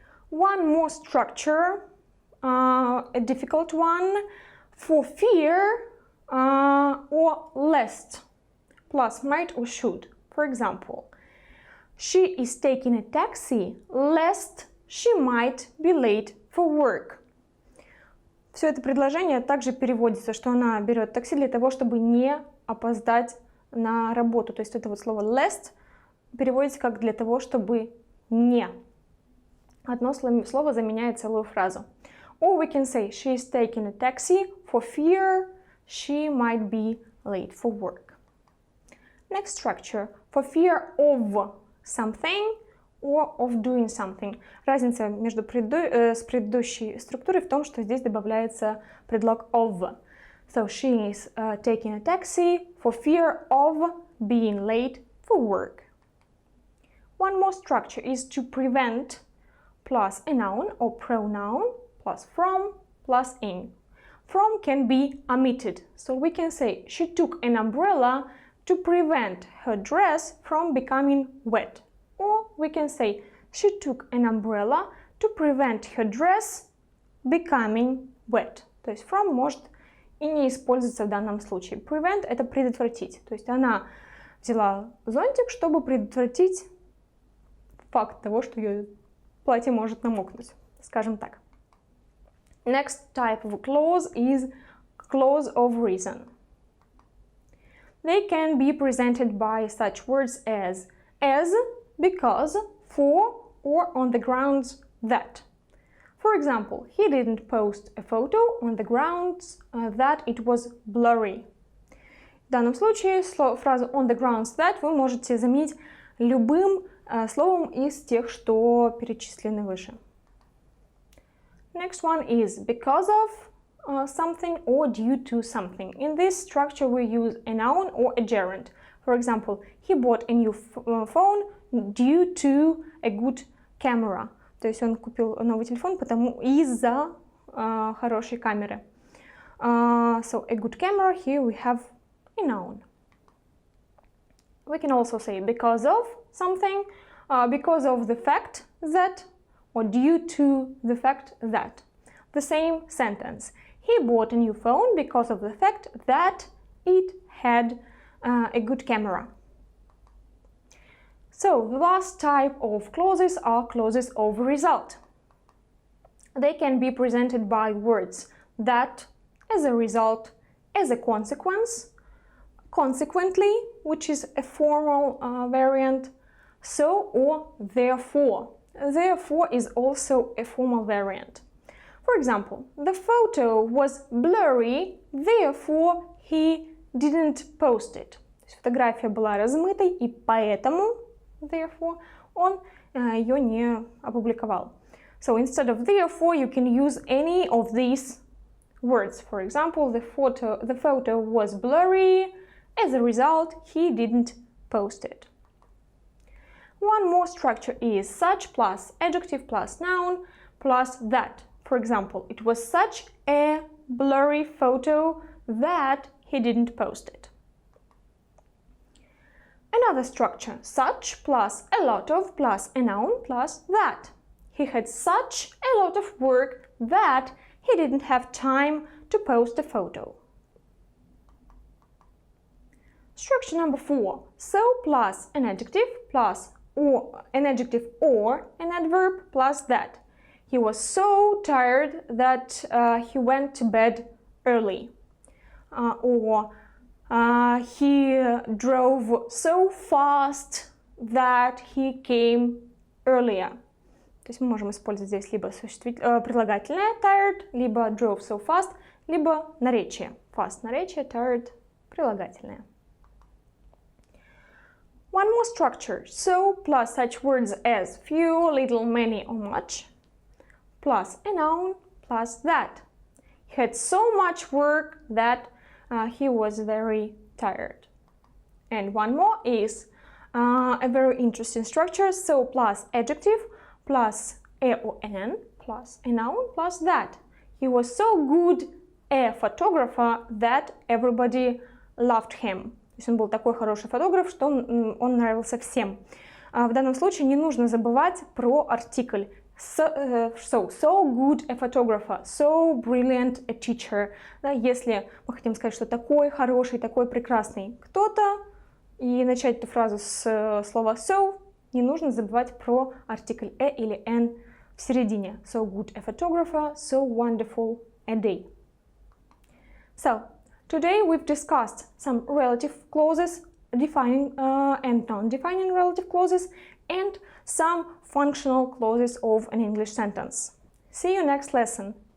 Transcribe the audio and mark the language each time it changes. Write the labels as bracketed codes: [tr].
[en] One more structure, a difficult one, for fear or lest, plus might or should. For example, she is taking a taxi lest she might be late for work. [ru] Все это предложение также переводится, что она берет такси для того, чтобы не опоздать на работу. То есть это вот слово lest переводится как «для того, чтобы не». Одно слово заменяет целую фразу. [en] Or we can say she is taking a taxi for fear she might be late for work. Next structure. For fear of something or of doing something. [ru] Разница между с предыдущей структурой в том, что здесь добавляется предлог of. [en] So she is taking a taxi for fear of being late for work. One more structure is to prevent plus a noun or pronoun plus from plus in. From can be omitted. So we can say she took an umbrella to prevent her dress from becoming wet. Or we can say she took an umbrella to prevent her dress becoming wet. [ru] То есть from может и не используется в данном случае. Prevent – это предотвратить. То есть она взяла зонтик, чтобы предотвратить факт того, что ее платье может намокнуть, скажем так. [en] Next type of clause is clause of reason. They can be presented by such words as, because, for, or on the grounds that. For example, he didn't post a photo on the grounds that it was blurry. [ru] В данном случае фразу [en] on the grounds that [ru] вы можете заменить любым словом из тех, что перечислены выше. [en] Next one is because of something or due to something. In this structure we use a noun or a gerund. For example, he bought a new phone due to a good camera. [ru] То есть он купил новый телефон из-за хорошей камеры. [en] So a good camera, here we have a noun. We can also say because of something, because of the fact that, or due to the fact that. The same sentence. He bought a new phone because of the fact that it had a good camera. So the last type of clauses are clauses of result. They can be presented by words that, as a result, as a consequence, consequently, which is a formal variant, so, or therefore. Therefore is also a formal variant. For example, the photo was blurry, therefore he didn't post it. [ru] Фотография была размытой, и поэтому, therefore, он ее не опубликовал. [en] So instead of therefore, you can use any of these words. For example, the photo was blurry, as a result, he didn't post it. One more structure is such plus adjective plus noun plus that. For example, it was such a blurry photo that he didn't post it. Another structure, such plus a lot of plus a noun plus that. He had such a lot of work that he didn't have time to post a photo. Structure number 4, so plus an adjective plus or an adjective or an adverb plus that. He was so tired that he went to bed early. Or he drove so fast that he came earlier. [ru] То есть мы можем использовать здесь либо прилагательное tired, либо [en] drove so fast, [ru] либо наречие. Fast наречие, tired прилагательное. [en] One more structure. So plus such words as few, little, many, or much. Plus a noun plus that. He had so much work that he was very tired. And one more is a very interesting structure. So plus adjective plus a or an plus a noun plus that. He was so good a photographer that everybody loved him. [ru] То есть он был такой хороший фотограф, что он нравился всем. В данном случае не нужно забывать про артикль. [en] So good a photographer, so brilliant a teacher. [ru] Да, если мы хотим сказать, что такой хороший, такой прекрасный кто-то, и начать эту фразу с слова so, не нужно забывать про артикль a или an в середине. [en] So good a photographer, so wonderful a day. So, today we've discussed some relative clauses, defining and non-defining relative clauses, and some functional clauses of an English sentence. See you next lesson.